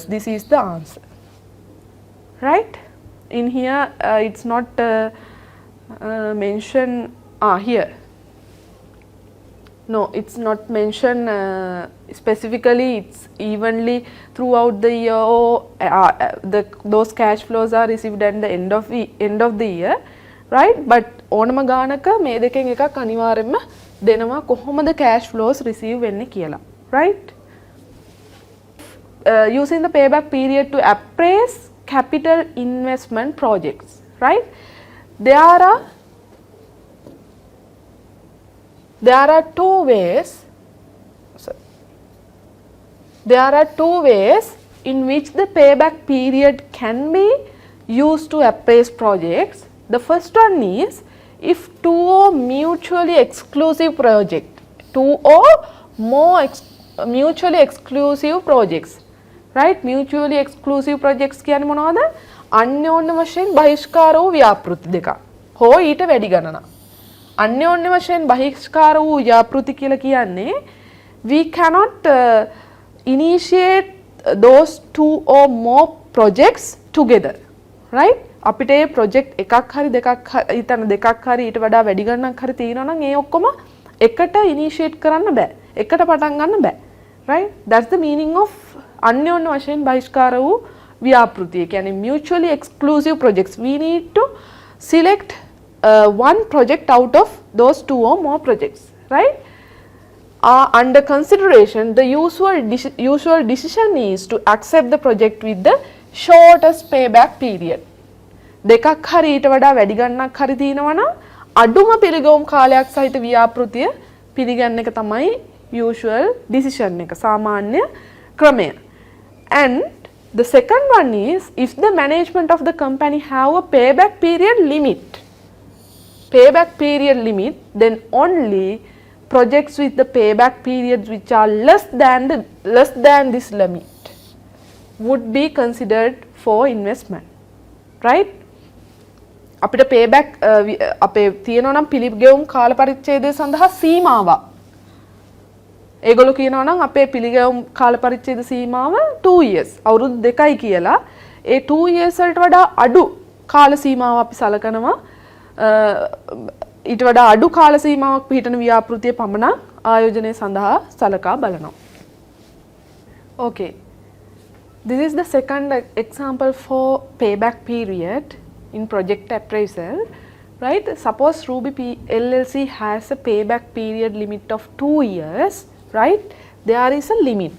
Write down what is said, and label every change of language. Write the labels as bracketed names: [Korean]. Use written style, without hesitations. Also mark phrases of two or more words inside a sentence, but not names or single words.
[English] This is the answer, right? In here it's not mentioned here. No, it's not mentioned specifically. It's evenly throughout the year, or those cash flows are received at the end of the year, right? [Sinhala] But ඕනම ගානක මේ දෙකෙන් එකක් අනිවාර්යයෙන්ම දෙනවා කොහොමද [English] cash flows receive [Sinhala] වෙන්නේ කියලා, [English] right? Using the payback period to appraise capital investment projects, right? There are two ways in which the payback period can be used to appraise projects. The first one is if two or mutually exclusive projects, two or more mutually exclusive projects, right? Mutually exclusive projects [Sinhala] කියන්නේ මොනවද? අන්‍යෝන්‍ය වශයෙන් බහිෂ්කාර වූ ව්‍යාපෘති දෙක හෝ ඊට වැඩි ගණනක්. අන්‍යෝන්‍ය වශයෙන් බහිෂ්කාර වූ ව්‍යාපෘති කියලා කියන්නේ [English] we cannot initiate those two or more projects together, right? [Sinhala] අපිට ඒ project එකක් හරි දෙකක් හරි ඊට වඩා වැඩි ගණනක් හරි තියෙනවා නම් ඒ ඔක්කොම එකට initiate කරන්න බෑ, එකට පටන් ගන්න බෑ, [English] right? That's the meaning of [Sinhala] අන්‍යෝන්‍ය වශයෙන් බහිෂ්කාර වූ ව්‍යාපෘති. ඒ කියන්නේ [English] mutually exclusive projects. We need to select one project out of those two or more projects, right? Under consideration, the usual decision is to accept the project with the shortest payback period. [Sinhala] දෙකක් හරි ඊට වඩා වැඩි ගණනක් හරි තියෙනවා නම් අඩුම පිළිගැවුම් කාලයක් සහිත ව්‍යාපෘතිය පිළිගන්න එක තමයි [English] usual decision [Sinhala] එක සාමාන්‍ය ක්‍රමය. [English] And the second one is if the management of the company have a payback period limit, then only projects with the payback periods which are less than this limit would be considered for investment, right? [Sinhala] අපිට payback අපේ තියෙනවා නම් පිළිගෙවුම් කාල පරිච්ඡේදය සඳහා සීමාවක්. ඒගොල්ලෝ කියනවා නම් අපේ පිළිගෙවුම් කාල පරිච්ඡේද සීමාව 2 years. අවුරුදු 2යි කියලා. ඒ 2 years වලට වඩා අඩු කාල සීමාවක් අපි සලකනවා. ඊට වඩා අඩු කාල සීමාවක් පිළිටන ව්‍යාපෘතිය පමණක් ආයෝජනය සඳහා සලකා බලනවා. [English] Okay. This is the second example for payback period in project appraisal, right? Suppose Ruby LLC has a payback period limit of 2 years, right? There is a limit.